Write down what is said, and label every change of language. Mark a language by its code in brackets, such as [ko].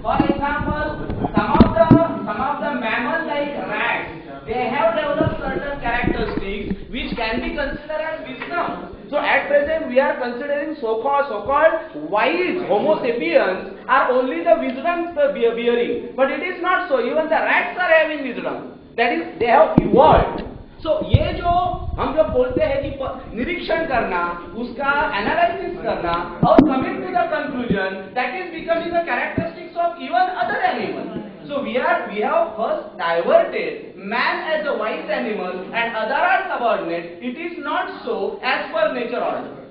[en] For example, some of the mammals like rats, they have developed certain characteristics which can be considered as wisdom. So at present we are considering so-called wise Homo sapiens are only the wisdom bearing, but it is not so. Even the rats are having wisdom. That is, they have evolved. [hi] So, ये जो हम जब बोलते हैं कि निरीक्षण करना, उसका एनालिसिस करना और [en] Coming to the conclusion, that is becoming the characteristics of even other animal. So we have first diverted man as a wise animal and other are subordinate. It is not so as per nature order.